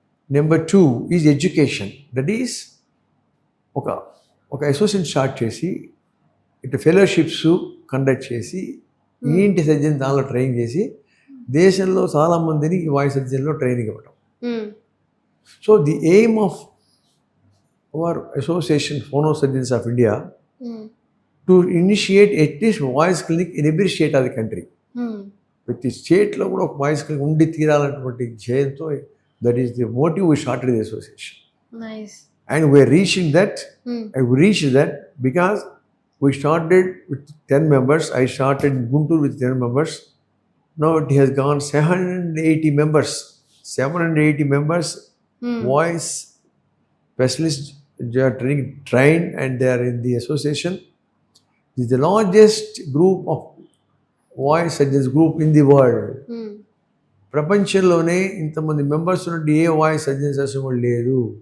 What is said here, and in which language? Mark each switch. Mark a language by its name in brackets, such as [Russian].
[English] Number 2 is education. That is [Telugu] ఒక association start చేసి ఇటు ఫెలోషిప్స్ కండక్ట్ చేసి ఈఎన్టీ సర్జన్ దానిలో ట్రైన్ చేసి దేశంలో చాలామందిని ఈ వాయిస్ సర్జరీలో ట్రైనింగ్ ఇవ్వడం. [English] So the aim of our association Phono Surgeons of India to initiate at least voice clinic in every state of the country. [Telugu] ప్రతి స్టేట్లో కూడా ఒక వాయిస్ క్లినిక్ ఉండి తీరాలన్నటువంటి ధ్యేయంతో [English] That is the motive we started the association. Nice. And we're reaching that. I reached that because we started with 10 members. I started in Guntur with 10 members. Now it has gone 780 members. 780 members, voice specialists, they are trained and they are in the association. It is the largest group of voice surgeons group in the world. [Telugu] ప్రపంచంలోనే ఇంతమంది members ఉన్నట్టు ఏ voice surgeons association లేదు.